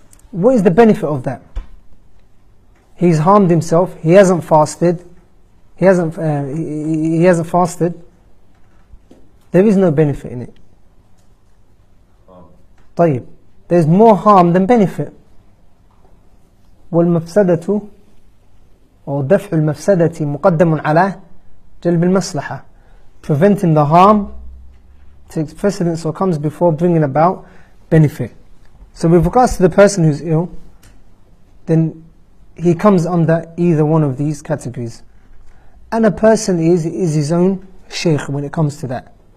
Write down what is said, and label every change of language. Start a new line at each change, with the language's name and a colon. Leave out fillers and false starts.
English: What is the benefit of that? He's harmed himself. He hasn't fasted. He hasn't fasted. There is no benefit in it.
Arabic: طيب.
English: There's more harm than benefit.
Arabic: والمفسدة or دفع المفسدة مقدم على جلب المصلحة.
English: Preventing the harm takes precedence or comes before bringing about benefit. So with regards to the person who's ill, then he comes under either one of these categories. And a person is his own sheikh when it comes to that.